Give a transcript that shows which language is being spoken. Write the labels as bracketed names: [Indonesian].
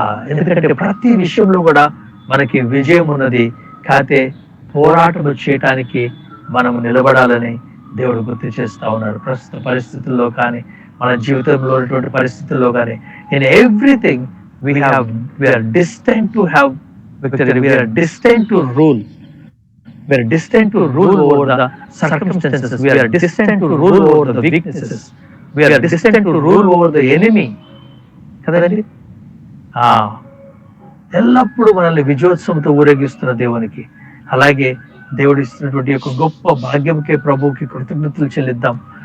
[Telugu] ఎందుకంటే ప్రతి విషయంలో కూడా మనకి విజయం ఉన్నది, కాకపోతే పోరాటం చేయటానికి మనం నిలబడాలని దేవుడు గుర్తు చేస్తా ఉన్నాడు. ప్రస్తుత పరిస్థితుల్లో కానీ, మన జీవితంలో ఉన్నటువంటి పరిస్థితుల్లో కానీ, [English] In everything we are destined to have victory. We are destined to rule. We are destined to rule over the circumstances. We are destined to rule over the weaknesses. We are destined to rule over the enemy. [Telugu] కదండి, ఎల్లప్పుడూ మనల్ని విజయోత్సవంతో ఊరేగిస్తున్న దేవునికి. అలాగే దేవుడు ఇస్తున్నటువంటి యొక్క గొప్ప భాగ్యంకే ప్రభువుకి కృతజ్ఞతలు చెల్లిద్దాం.